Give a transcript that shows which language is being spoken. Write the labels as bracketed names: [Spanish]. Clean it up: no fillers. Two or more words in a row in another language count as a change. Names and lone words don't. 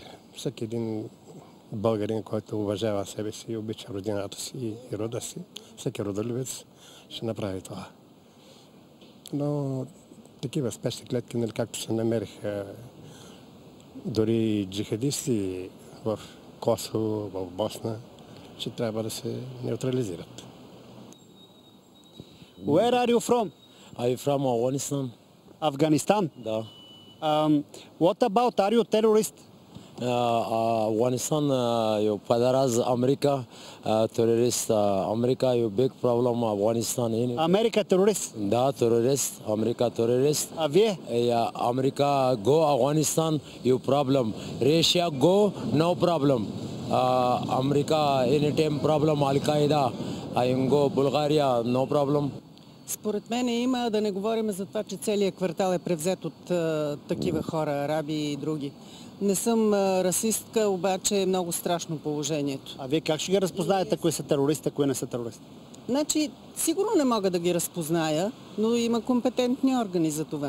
[Bulgarian] Всеки един българин, който уважава себе си и обича родината си и рода си, всеки родолюбец ще направи това. Но такива спешни клетки, нали, както се намериха дори джихадисти в Косово, в Босна, ще трябва да се неутрализират. [English] Where are you from? I'm from Afghanistan. Afghanistan? [Bulgarian] Да. [English] What about, are you terrorist? Afghanistan, you federal America, terrorist. America, you big problem Afghanistan. America terrorist? Да, terrorist. America terrorist. [Bulgarian] А вие? [English] America go Afghanistan, you problem. Russia go, no problem. America anytime problem. Al-Qaeda, I go Bulgaria, no problem. [Bulgarian] Според мен има, да не говорим за това, че целият квартал е превзет от такива хора, араби и други. Не съм расистка, обаче е много страшно положението. А вие как ще ги разпознаете, кои са терористи, кои не са терористи? Значи, сигурно не мога да ги разпозная, но има компетентни органи за това.